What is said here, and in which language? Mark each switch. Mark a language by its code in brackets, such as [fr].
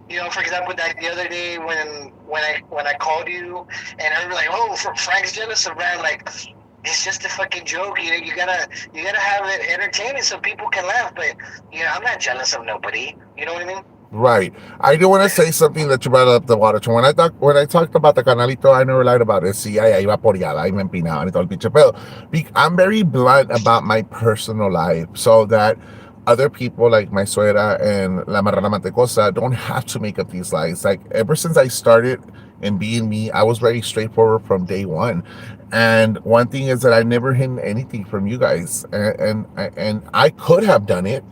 [en] For example, that the other day when I called you and I was like, "Oh, Frank's jealous of Brad." Like, it's just a fucking joke. You gotta have it entertaining so people can laugh. But I'm not jealous of nobody. You know what I mean? Right. I do want to say something that you brought up the water. So when I talked about the canalito, I never lied about it. [es] Sí, ahí iba por allá, ahí me empinaban y todo el pinche pedo. [en] I'm very blunt about my personal life so that other people like my suegra and [es] la marrana mantecosa [en] don't have to make up these lies. Like ever since I started and being me, I was very straightforward from day one. And one thing is that I never hidden anything from you guys, and I could have done it.